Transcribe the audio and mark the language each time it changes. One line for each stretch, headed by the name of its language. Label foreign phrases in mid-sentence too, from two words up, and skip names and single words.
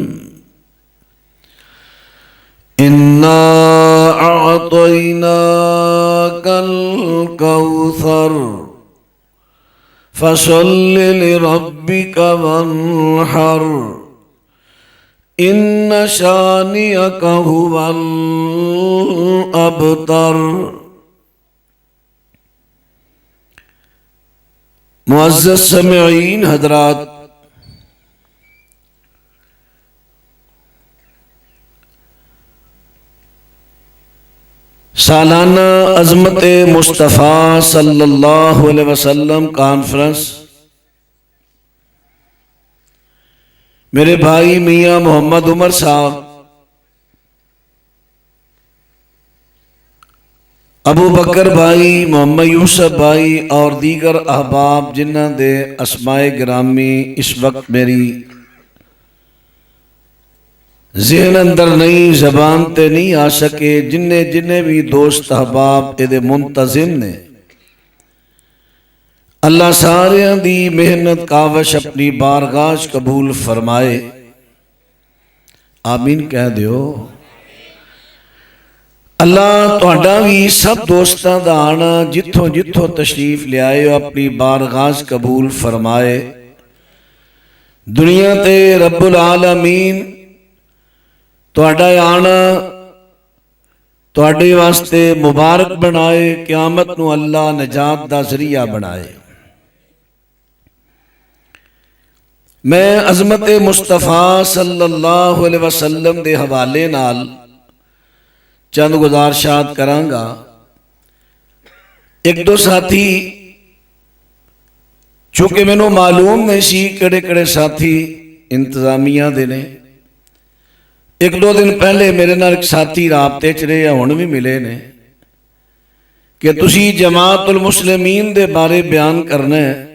Arabic: إنا أعطيناك الكوثر فصل لربك وانحر إن شانئك هو الأبتر.
Urdu: معزز سامعین حضرات، سالانہ عظمت مصطفیٰ
Arabic: صلى الله عليه وسلم
Urdu: کانفرنس میرے بھائی میاں محمد عمر صاحب,
Punjabi: ابو بکر بھائی، محمد یوسف بھائی اور دیگر احباب جنہاں دے اسمائے گرامی اس وقت میری ذہن اندر نہیں، زبان تے نہیں آ سکے، جنے جنے بھی دوست احباب ایہدے منتظم نے، اللہ ساریاں دی محنت کاوش اپنی بارگاہ قبول فرمائے. آمین کہہ دیو. اللہ تہاڈا بھی سب دوستاں دا آنا جتھوں جتھوں تشریف لیائے اپنی بارگاہ قبول فرمائے. دنیا تے
Arabic: رب العالمین
Punjabi: تہاڈا آنا تہاڈے واسطے مبارک بنائے، قیامت نوں اللہ نجات دا ذریعہ بنائے. میں عظمت مصطفیٰ
Arabic: صلى الله عليه وسلم
Punjabi: دے حوالے نال چند گزارشات کراں گا. ایک دو ساتھی چونکہ مینوں معلوم نہیں سی کہڑے کہڑے ساتھی انتظامیہ دے نے، ایک دو دن پہلے میرے نال ایک ساتھی رابطے چ رہے، ہن بھی ملے نے کہ تسی جماعت المسلمین دے بارے بیان کرنا ہے.